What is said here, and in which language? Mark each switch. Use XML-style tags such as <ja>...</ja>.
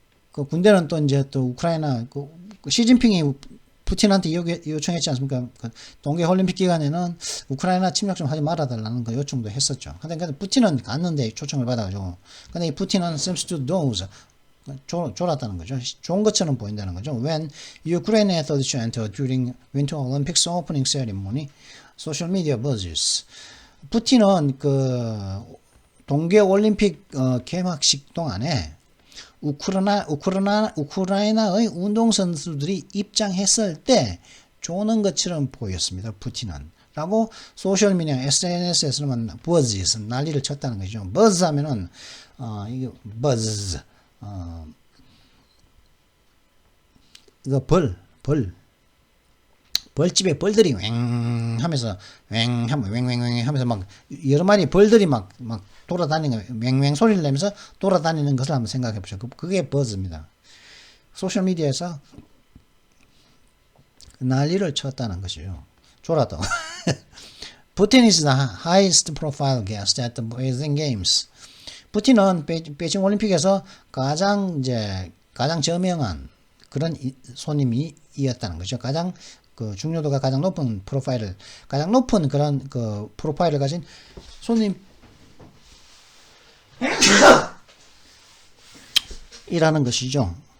<ko>그 군대는 또 이제 또 우크라이나 시진핑이 푸틴한테 요청했지 않습니까? 그 동계올림픽 기간에는 우크라이나 침략 좀 하지 말아달라는 그 요청도 했었죠. 근데 푸틴은 갔는데 초청을 받아가지고. 근데 이 푸틴은</ko> <en>seems to doze.</en> <ko>졸았다는 거죠. 좋은 것처럼 보인다는 거죠.</ko> <en>When Ukraine athletes entered during Winter Olympics opening ceremony, social media buzzes.</en> <ko>푸틴은 그 동계올림픽 개막식 동안에 우크라이나의 운동선수들이 입장했을 때 조는 것처럼 보였습니다. 푸틴은. 라고 소셜미디어 SNS에서는 버즈 난리를 쳤다는 거죠. 버즈 하면은 이게 버즈 이거 벌집에 벌들이 왱 하면서 왱 하면서 막 여러 마리 벌들이 막 돌아다니는 왱 소리를 내면서 돌아다니는 것을 한번 생각해 보세요. 그게 버즈입니다. 소셜 미디어에서 난리를 쳤다는 것이죠. 졸았다.</ko> <en>Putin is the highest profile guest at the Beijing Games.</en> <ko>푸틴은 베이징 올림픽에서 가장 저명한 그런 손님이었다는 거죠. 가장 그 중요도가 가장 높은 가장 높은 그런 그 프로파일을 가진 손님 이라는 것이죠.</ko>